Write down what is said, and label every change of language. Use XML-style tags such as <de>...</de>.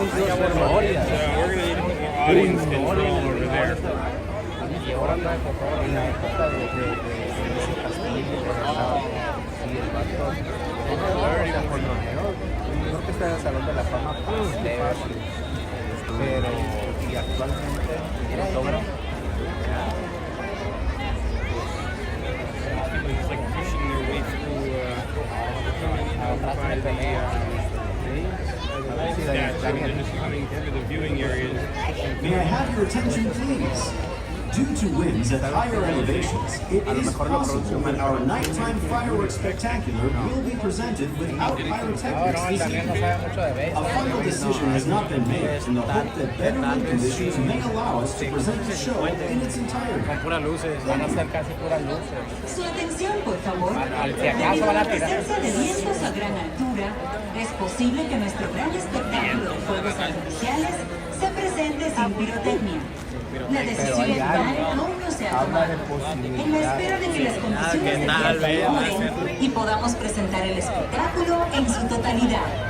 <en>audience control over there.</en> <es>Y ahora trae fotógrafo en la época de ese castillo, y el vato, creo que está en el Salón de la Fama, pero y actualmente el fotógrafo.</es> <en>It's like pushing their way through by they're just coming through the viewing areas. May I have your attention, please? Due to winds at higher elevations, it is possible that our nighttime fireworks spectacular will be presented without pyrotechnics this evening. A final decision has not been made in the hope that better wind conditions may allow us to present the show in its entirety.</en> <es>Su atención, por favor. Debido a la presencia de vientos a gran altura, es posible que nuestro gran espectáculo de fuegos artificiales se presente sin pirotecnia. La decisión final aún no se ha tomado. En la espera de que las condiciones del día mejoren y podamos presentar el espectáculo en su totalidad.</es>